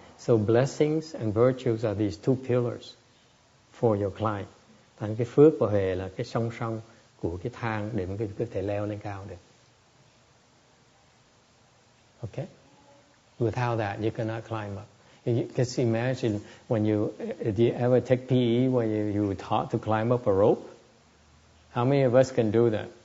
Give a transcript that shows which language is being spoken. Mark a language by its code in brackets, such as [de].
[en] So blessings and virtues are these two pillars for your climb. [vi] Thành cái phước và huệ là cái song song của cái thang để mà có thể leo lên cao được. Okay? [en] Without that, you cannot climb up. You just imagine when do you ever take PE when you were taught to climb up a rope? How many of us can do that?